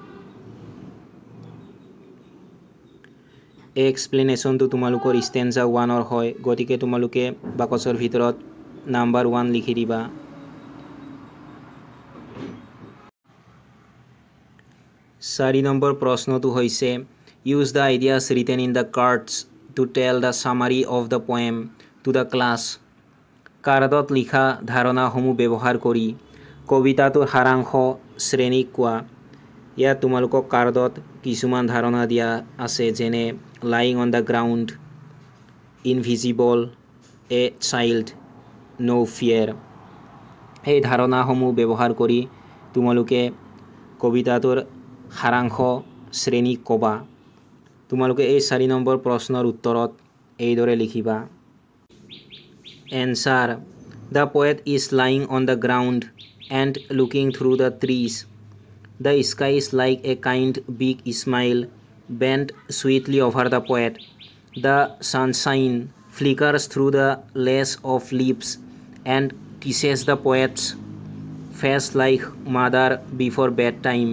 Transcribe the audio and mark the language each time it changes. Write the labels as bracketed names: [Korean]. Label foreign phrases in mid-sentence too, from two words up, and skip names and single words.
[Assamese] এই এক্সপ্লেনেশ্যনটো তোমালোকৰ ষ্টেঞ্জা 1ৰ হয়, গতিকে তোমালোকে বাকচৰ ভিতৰত নাম্বাৰ 1 লিখি দিবা। [English] 4 [Assamese] নম্বৰ প্ৰশ্নটো হৈছে [English] Use the ideas written in the cards to tell the summary of the poem to the class. [Assamese] কাৰ্ডত লিখা ধাৰণাসমূহ ব্যৱহাৰ কৰি কবিতাটোৰ সাৰাংশ শ্ৰেণীক কোৱা। ইয়াত তোমালোকক কাৰ্ডত কিছুমান ধাৰণা দিয়া আছে, যেনে [English] lying on the ground, invisible, a child, no fear. [Assamese] এই ধাৰণাসমূহ ব্যৱহাৰ কৰি তোমালোকে কবিতাটোৰ সাৰাংশ শ্ৰেণীক ক'বা। তোমালোকে এই 4 নম্বৰ প্ৰশ্নৰ উত্তৰত এইদৰে লিখিবা। [English] Answer. The poet is lying on the ground and looking through the trees. The sky is like a kind big smile bent sweetly over the poet. The sunshine flickers through the lace of leaves and kisses the poet's face like mother before bedtime.